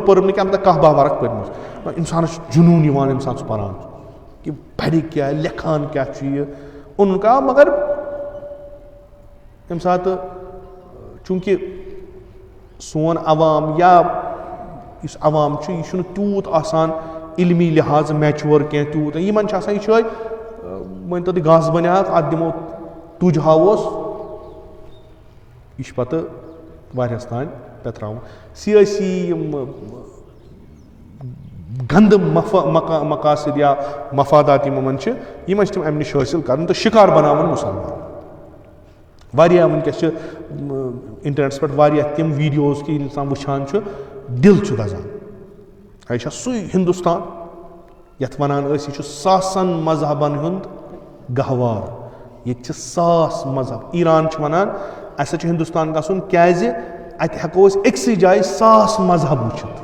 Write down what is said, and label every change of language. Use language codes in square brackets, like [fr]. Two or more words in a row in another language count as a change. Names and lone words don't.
[ks] پٔرٕم نہٕ کینٛہہ البتہ کاہ باہ ورق پٔرمٕژ اِنسانس چھُ جنوٗن یِوان ییٚمہِ ساتہٕ سُہ پران چھُ کہِ بَڑِ کیٛاہ لیکھان کیٛاہ چھُ یہِ اوٚنُن کا مگر ییٚمہِ ساتہٕ چوٗنٛکہِ سون عوام یا یُس عوام چھُ یہِ چھُنہٕ تیوٗت آسان علمی لحاظ میچور کینٛہہ تیوٗت یِمن چھِ آسان یہِ چھُ مٲنۍتو تُہۍ گاسہٕ بنیٛاکھ اَتھ دِمو تُج ہاووس یہِ چھُ پتہٕ واریاہس تانۍ پٮ۪تراوُن سِیٲسی یِم گنٛدٕ مقاصد یا مفادات یِمن چھِ یِمن چھِ تِم امہِ نِش حٲصِل کران تہٕ شِکار بناوان مُسلمان واریاہ وٕنکیٚس چھِ انٹرنیٹس پٮ۪ٹھ واریاہ تِم ویٖڈیوز کہِ ییٚلہِ انسان وٕچھان چھُ دِل چھُ دزان یہِ چھا سُے ہندوستان یتھ ونان ٲسۍ یہِ چھُ ساسن مذہبن ہُنٛد گہوار ییٚتہِ چھِ ساس مذہب ایران چھِ ونان اسہِ چھُ ہندوستان گژھُن کیازِ اتہِ ہٮ۪کو أسۍ أکسٕے جایہِ ساس مذہب وٕچھِتھ